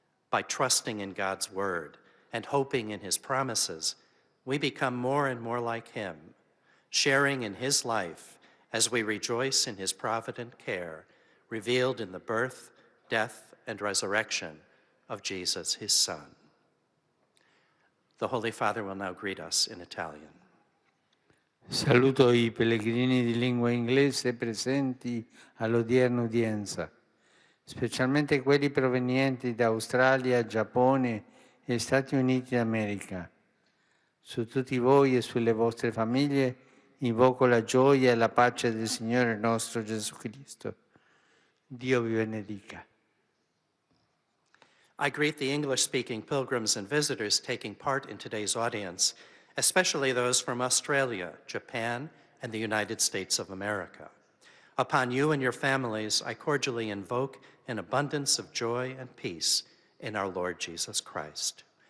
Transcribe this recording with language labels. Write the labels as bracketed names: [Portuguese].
[English] By trusting in God's word and hoping in his promises, we become more and more like him, sharing in his life as we rejoice in his provident care, revealed in the birth, death, and resurrection of Jesus, his Son. The Holy Father will now greet us in Italian. [Italian] Saluto i pellegrini di lingua inglese presenti all'odierna udienza, specialmente quelli provenienti da Australia, Giappone e Stati Uniti d'America. Su tutti voi e sulle vostre famiglie invoco la gioia e la pace del Signore nostro Gesù Cristo. Dio vi benedica. [English] I greet the English-speaking pilgrims and visitors taking part in today's audience, especially those from Australia, Japan, and the United States of America. Upon you and your families, I cordially invoke an abundance of joy and peace in our Lord Jesus Christ.